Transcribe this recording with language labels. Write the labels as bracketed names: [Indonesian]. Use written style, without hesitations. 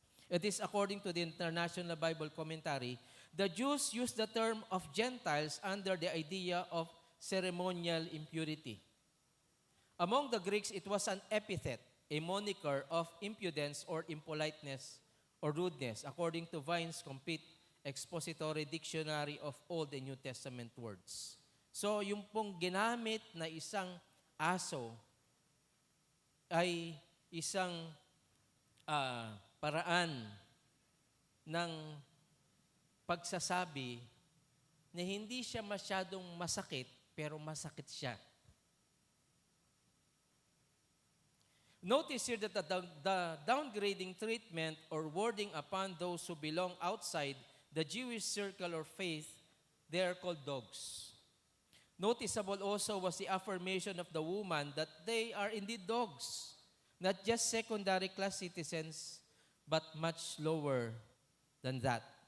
[English] It is according to the International Bible Commentary, the Jews used the term of Gentiles under the idea of ceremonial impurity. Among the Greeks, it was an epithet, a moniker of impudence or impoliteness or rudeness, according to Vine's Complete Expository Dictionary of Old and New Testament Words. [Filipino] So, yung pong ginamit na isang aso ay isang paraan ng pagsasabi na hindi siya masyadong masakit, pero masakit siya. [English] Notice here that the downgrading treatment or wording upon those who belong outside the Jewish circle or faith, they are called dogs. Noticeable also was the affirmation of the woman that they are indeed dogs, not just secondary class citizens, but much lower than that.